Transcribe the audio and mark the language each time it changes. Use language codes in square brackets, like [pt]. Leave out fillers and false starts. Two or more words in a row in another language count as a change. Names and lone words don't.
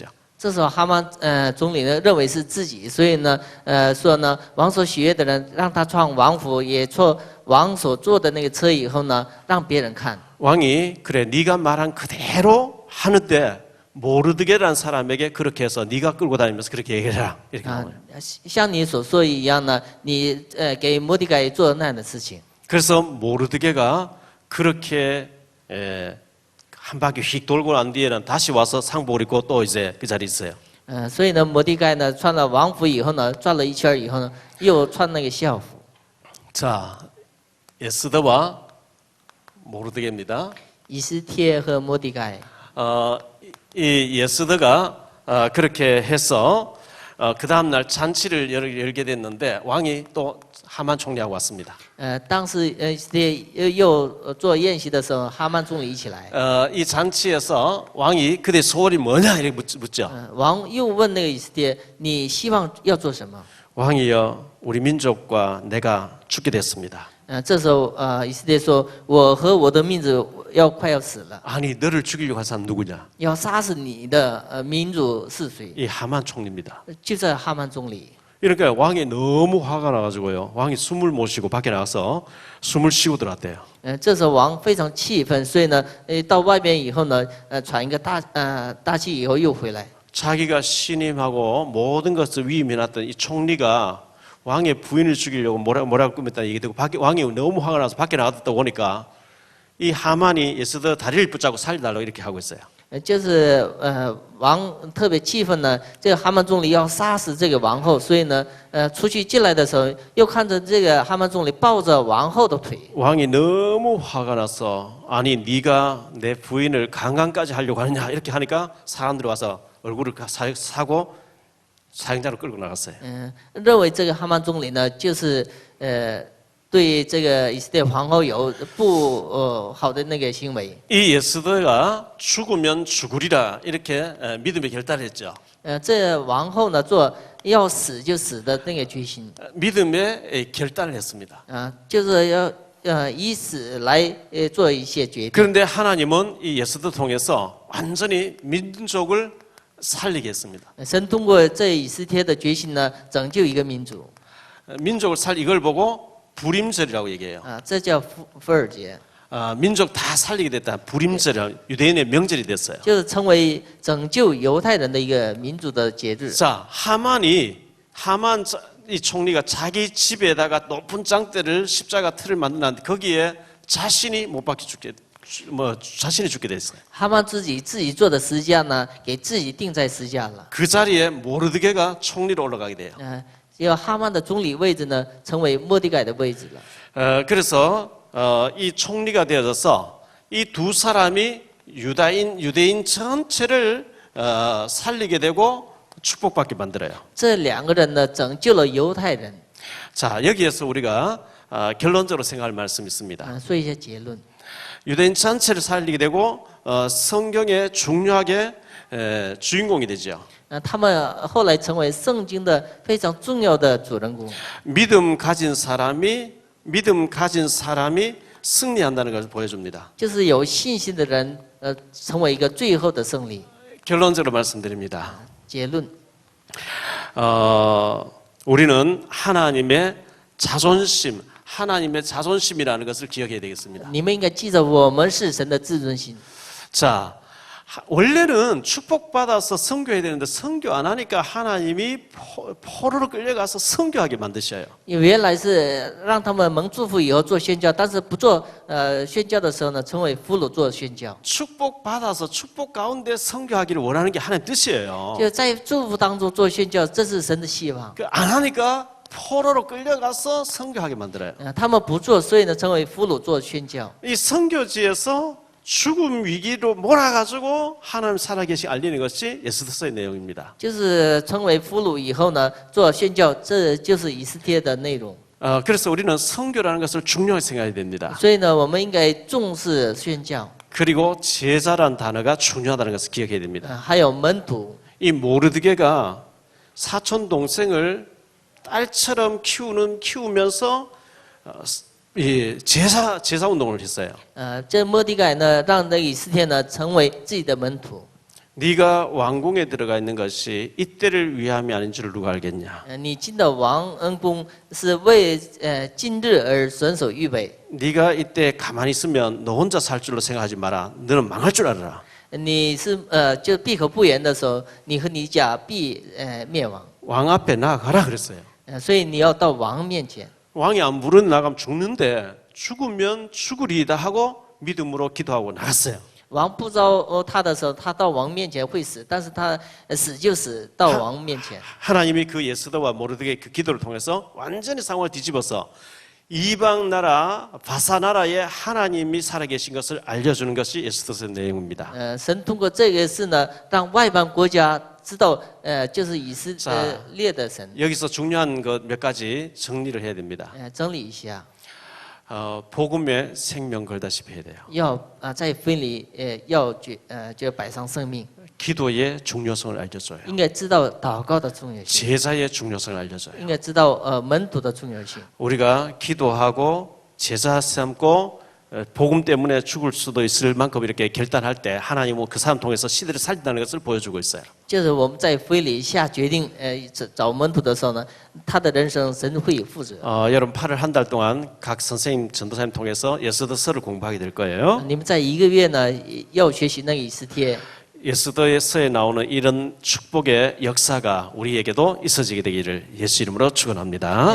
[zh] 这时候哈曼总理呢认为是自己，所以呢说呢王所喜悦的人让他穿王服，也坐王所坐的那个车以后呢让别人看。 [ko] 왕이 그래 네가 말한 그대로 하는데 모르드게라는 사람에게 그렇게 해서 네가 끌고 다니면서 그렇게 얘기해라 이렇게 나와요. [zh] 像你所说一样呢，你给摩底改做那样的事情。 [ko] 그래서 모르드게가 그렇게 한 바퀴 휙 돌고 난 뒤에는 다시 와서 상복을 입고 또 이제 그 자리에 있어요. [zh] 所以呢，摩底改呢穿了王服以后呢，转了一圈以后呢，又穿那个校服。 [ko] 자, 에스더와 모르드게입니다. [zh] 以斯帖和摩底改。 [ko] 이 에스더가 그렇게 해서 그 다음 날 잔치를 열게 됐는데 왕이 또 하만 총리하고 왔습니다. [zh] 当时以斯帖又做宴席的时候，哈曼总理一起来。 [ko] 이 잔치에서 왕이 그대 소원이 뭐냐 이렇게 묻죠. [zh] 王又问那个以斯帖，你希望要做什么？ [ko] 왕이여, 우리 민족과 내가 죽게 됐습니다. [zh] 这时候以斯帖说，我和我的民族快要死了， [ko] 아니 너를 죽이려고 한 사람 누구냐? [zh] 要杀死你的民族是谁？ [ko] 이 하만 총리입니다. [zh] 就在哈曼总理。 [ko] 이러니까 왕이 너무 화가 나가지고요. 왕이 숨을 못 쉬고 밖에 나가서 숨을 쉬고 들어왔대요. [zh] 这时候王非常气愤，所以呢，到外边以后呢，喘一个大气以后又回来。 [ko] 자기가 신임하고 모든 것을 위임해놨던 이 총리가 왕의 부인을 죽이려고 뭐라고 꾸몄다는 얘기 듣고 왕이 너무 화가 나서 밖에 나갔다 오니까 이 하만이 에스더 다리를 붙잡고 살려달라고 이렇게 하고 있어요. [zh] 就是王特别气愤呢，这个哈曼总理要杀死这个王后，所以呢，出去进来的时候，又看着这个哈曼总理抱着王后的腿。 [ko] 왕이 너무 화가 나서 아니 네가 내 부인을 강간까지 하려고 하느냐 이렇게 하니까 사람들이 와서 얼굴을 사고 사형장으로 끌고 나갔어요. [zh] 认为这个哈曼总理呢，就是对这个以色列皇后有不好的那个行为。 [ko] 이 에스더가 죽으면 죽으리라 이렇게 믿음의 결단을 했죠. [zh] 这王后呢，做要死就死的那个决心。 [ko] 믿음의 결단을 했습니다. [zh] 就是要以死来做一些决定。 [ko] 그런데 하나님은 이 에스더 통해서 완전히 민족을 살리게 했습니다. [zh] 神通过这以斯帖的决心呢，拯救一个民族。 [ko] 민족을 이걸 보고 불임절이라고 얘기해요. [zh] 这叫福尔节， [ko] 민족 다 살리게 됐다. 불임절, 유대인의 명절이 됐어요. [zh] 就是成为拯救犹太人的一个民族的节日。 [ko] 자, 하만 이 총리가 자기 집에다가 높은 장대를 십자가 틀을 만들었는데 거기에 자신이 못 박혀 자신이 죽게 됐어요. [zh] 哈曼自己做的十字架呢，给自己钉在十字架了。 [ko] 그 자리에 모르드게가 총리로 올라가게 돼요. [zh] 要哈曼的总理位置呢，成为末底改的位置了。 [ko] 그래서 이 총리가 되어져서 이 두 사람이 유대인 전체를 살리게 되고 축복받게 만들어요. [zh] 这两个人呢，拯救了犹太人。 [ko] 자, 여기에서 우리가 결론적으로 생각할 말씀이 있습니다. [zh] 说一些结论。 [ko] 유대인 전체를 살리게 되고 성경의 중요하게 주인공이 되죠. [zh] 他们后来成为圣经的非常重要的主人公。 [ko] 믿음 가진 사람이 승리한다는 것을 보여줍니다. [zh] 就是有信心的人，成为一个最后的胜利。 [ko] 결론적으로 말씀드립니다. [zh] 结论， [ko] 우리는 하나님의 자존심이라는 것을 기억해야 되겠습니다. [zh] 你们应该记着，我们是神的自尊心。 [ko] 자, 원래는 축복받아서 선교해야 되는데 선교 안 하니까 하나님이 포로로 끌려가서 선교하게 만드셔요. [zh] 原来是让他们蒙祝福以后做宣教，但是不做宣教的时候呢，成为俘虏做宣教。 [ko] 축복받아서 축복 가운데 선교하기를 원하는 게 하나님 뜻이에요. [zh] 就在祝福当中做宣教，这是神的希望。 [ko] 안 하니까 포로로 끌려가서 선교하게 만들어요. [zh] 他们不做，所以呢，成为俘虏做宣教。 [ko] 이 선교지에서 죽음 위기로 몰아가지고 하나님 살아계신 알리는 것이 에스더서의 내용입니다. [zh] 就是成为俘虏以后呢，做宣教，这就是以斯帖的内容。 [ko] 그래서 우리는 선교라는 것을 중요하게 생각해야 됩니다. [zh] 所以呢，我们应该重视宣教。 [ko] 그리고 제자란 단어가 중요하다는 것을 기억해야 됩니다. [zh] 还有门徒， [ko] 이 모르드게가 사촌 동생을 딸처럼 키우면서 이 제사 운동을 했어요. [zh] 这末底改呢，让那个以斯帖呢成为自己的门徒。 [ko] 네가 왕궁에 들어가 있는 것이 이때를 위함이 아닌 줄 누가 알겠냐? [zh] 你进的王恩宫是为今日而选手预备。 [ko] 네가 이때 가만히 있으면 너 혼자 살 줄로 생각하지 마라. 너는 망할 줄 알아라. [zh] 你是就闭口不言的时候，你和你家必灭亡。 [ko] 왕 앞에 나가라 그랬어요. [zh] 所以你要到王面前。 [ko] 왕이 안 부르는 나가면 죽는데 죽으면 죽으리이다 하고 믿음으로 기도하고 나갔어요. [zh] 王不招他的时候，他到王面前会死，但是他死就死到王面前。 [ko] 하나님이 그 예스더와 모르드게의 그 기도를 통해서 완전히 상황을 뒤집어서 이방 나라 바사 나라에 하나님이 살아계신 것을 알려주는 것이 에스더서의 내용입니다. [zh] 神通过这个事呢，让外邦国家知道，就是以色列的神。 [ko] 여기서 중요한 것 몇 가지 정리를 해야 됩니다. [zh] 整理一下， [ko] 복음에 생명 걸다시피 해야 돼요. [zh] 要在分离，要就摆上生命， [ko] 기도의 중요성을 알려줘요. [zh] 应该知道祷告的重要性， [ko] 제자의 중요성을 알려줘요. [zh] 应该知道门徒的重要性。 [ko] 우리가 기도하고 제자 삼고 복음 때문에 죽을 수도 있을 만큼 이렇게 결단할 때 하나님은 그 사람 통해서 시대를 살린다는 것을 보여주고 있어요. [zh] 就是我们在非礼下决定，找门徒的时候呢，他的人生神会有负责。 [ko] 여러분 8월 한 달 동안 각 선생님 전도사님 통해서 에스더서를 공부하게 될 거예요. [zh] 你们在1个月呢，要学习那个以斯帖。 [ko] 에스더서에 나오는 이런 축복의 역사가 우리에게도 있어지게 되기를 예수 이름으로 축원합니다.